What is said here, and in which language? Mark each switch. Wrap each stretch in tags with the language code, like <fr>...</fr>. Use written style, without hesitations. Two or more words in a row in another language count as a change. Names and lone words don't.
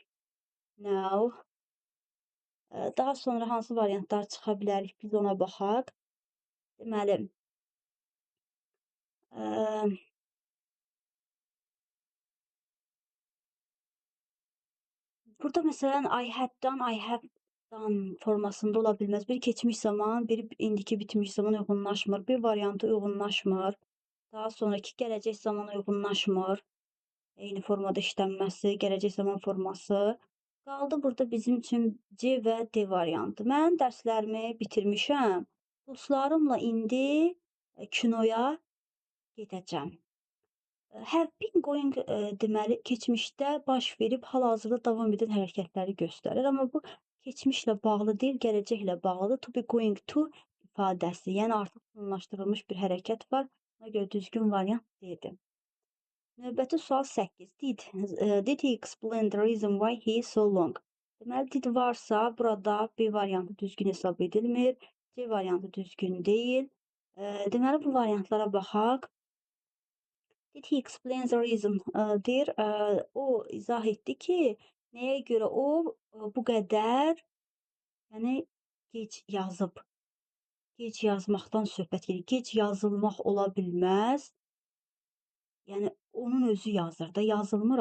<az>Now. Daha sonra hansı variantlar çıxa bilərik, biz ona baxaq. Deməli, burada məsələn</az> <en>I had done, I have done</en> <az>formasında ola bilməz. Bir keçmiş zaman, bir indiki bitmiş zaman uyğunlaşmır. Bir variantı uyğunlaşmır. Daha sonraki gələcək zaman uyğunlaşmır. Eyni formada işlənməsi, gələcək zaman forması. Qaldı burada bizim üçün C və D variantı. Mən dərslərimi bitirmişəm. Dostlarımla indi kinoya gedəcəm.</az> <en>Have been going</en> <az>deməli keçmişdə baş verib hal-hazırda davam edən hərəkətləri göstərir. Amma bu keçmişlə bağlı deyil, gələcəklə bağlıdır.</az> <en>To be going to</en> <az>ifadəsi, yəni artıq planlaşdırılmış bir hərəkət var. Ona görə düzgün variant D-dir. Növbəti sual 8.</az> <en>Did he explain the reason why he is so long?</en> <az>Deməli, did varsa burada B variantı düzgün hesab edilmir. C variantı düzgün deyil. Deməli, bu variantlara baxaq.</az> <en>Did he explain the reason?</en> <az>Deyir, o izah etdi ki, nəyə görə o bu qədər, yəni gec yazıb. Gec yazmaqdan söhbət gedir. Gec yazılmaq ola bilməz. Yəni onun özü yazır da, yazılmır.</az>